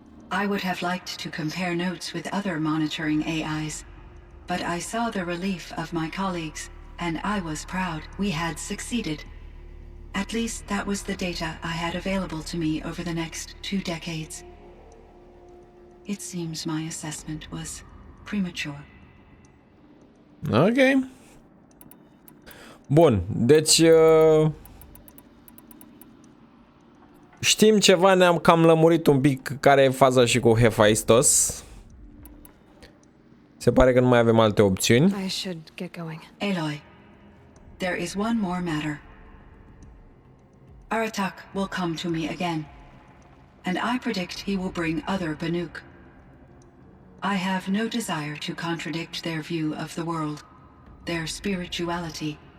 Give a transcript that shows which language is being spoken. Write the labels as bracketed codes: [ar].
[en] I would have liked to compare notes with other monitoring AIs, but I saw the relief of my colleagues, and I was proud we had succeeded. At least that was the data I had available to me over the next 2 decades. It seems my assessment was premature. Ok. [ro] Bun, deci știm ceva, ne-am cam lămurit un pic care e faza și cu Hephaistos. Se pare că nu mai avem alte opțiuni. [en] I should get going. Aloy, there is one more matter. Aratak will come to me again, and I predict he will bring other Banuk. I have no desire to contradict their view of the world, their spirituality.